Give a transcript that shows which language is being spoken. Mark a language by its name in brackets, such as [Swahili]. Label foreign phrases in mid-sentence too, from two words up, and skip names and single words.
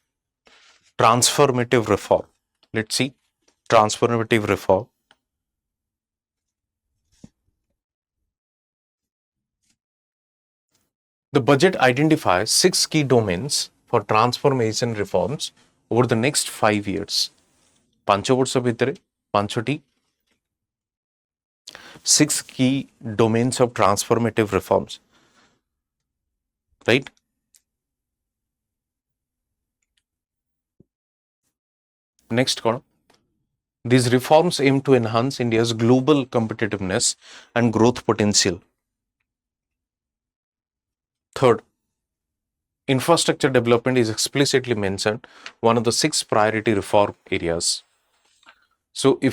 [English] let's see transformative reform the budget identifies 6 key domains for transformation reforms over the next 5 years [Odia] 5 ବର୍ଷ ଭିତରେ 5ଟି [English] 6 key domains of transformative reforms right next कौन these reforms aim to enhance India's global competitiveness and growth potential third infrastructure development is explicitly mentioned one of the 6 priority reform areas so if